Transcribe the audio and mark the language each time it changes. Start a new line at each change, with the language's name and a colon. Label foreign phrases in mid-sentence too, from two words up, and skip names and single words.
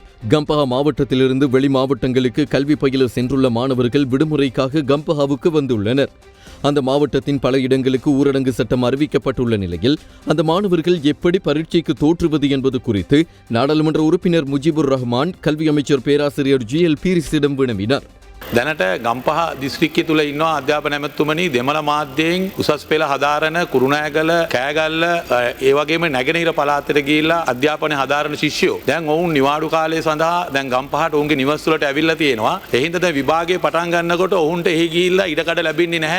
Tamil: கம்பஹா மாவட்டத்திலிருந்து வெளி மாவட்டங்களுக்கு கல்வி பயில சென்றுள்ள மாணவர்கள் விடுமுறைக்காக கம்பஹாவுக்கு வந்துள்ளனர். அந்த மாவட்டத்தின் பல இடங்களுக்கு ஊரடங்கு சட்டம் அறிவிக்கப்பட்டுள்ள நிலையில் அந்த மாணவர்கள் எப்படி பரீட்சைக்கு தோற்றுவது என்பது குறித்து நாடாளுமன்ற உறுப்பினர் முஜிபுர் ரஹ்மான் கல்வி அமைச்சர் பேராசிரியர் GL பீரிஸிடம் வினவினார்.
Sinhala: දැනට ගම්පහ දිස්ත්‍රික්කය තුළ ඉන්නවා අධ්‍යාපන ඇමතුමනි දෙමළ මාධ්‍යයෙන් උසස් පෙළ හදාරන කුරුණෑගල කෑගල්ල ඒ වගේම නැගෙනහිර පළාතට ගිහිල්ලා අධ්‍යාපනය හදාරන ශිෂ්‍යයෝ දැන් ඔවුන් නිවාඩු කාලය සඳහා දැන් ගම්පහට ඔවුන්ගේ නිවස් වලට ඇවිල්ලා තියෙනවා. ඒ හින්දා දැන් විභාගය පටන් ගන්නකොට ඔවුන්ට එහි ගිහිල්ලා ඉඩකඩ ලැබෙන්නේ නැහැ.